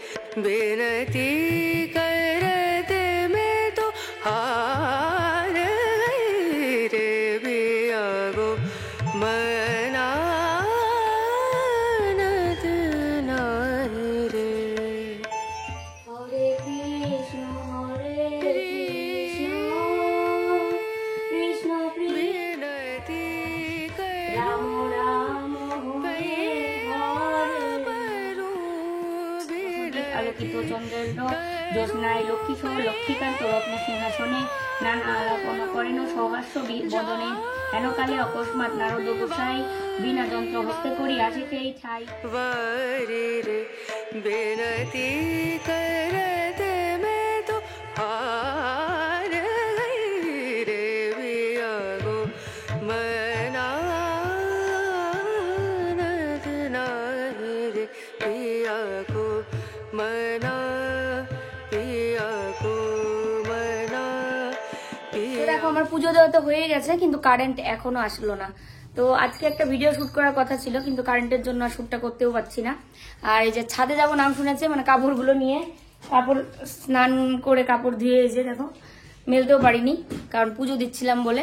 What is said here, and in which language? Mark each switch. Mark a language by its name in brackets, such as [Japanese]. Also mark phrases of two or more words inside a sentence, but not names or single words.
[Hindi] बेनती करते मैं तो हार गई रे पिया गो मनानत नारी रे। [Bangla] हरे कृष्ण कृष्ण कृष्ण राम राम हरे আলোকিত চন্দ্রেন্দ্র জ্যোৎস্নায় লক্ষ্মী সহ লক্ষ্মীকান্ত রত্ন সিংহাসনে নানা আলাপনা করেন সৌহাস্য বদনে হেনকালে অকস্মাৎ নারদ গোসাই বিনা যন্ত্র হস্তে করি আসিতে এই ঠাই [Hindi] वारी रे बेनती करते मैं तो हार गई रे पिया गो मनानत नारी रे पिया को मना पिया को मना [Bangla] তো দেখো আমার পুজো দেওয়া তো হয়ে গেছে, কিন্তু কারেন্ট এখনো আসলো না। তো আজকে একটা ভিডিও শুট করার কথা ছিল, কিন্তু কারেন্টের জন্য শুটটা করতেও পারছি না। আর এই যে ছাদে যাবো নাম শুনেছে, মানে কাপড়গুলো নিয়ে, কাপড় স্নান করে কাপড় ধুয়ে এসে দেখো মেলতেও পারিনি, কারণ পুজো দিচ্ছিলাম বলে।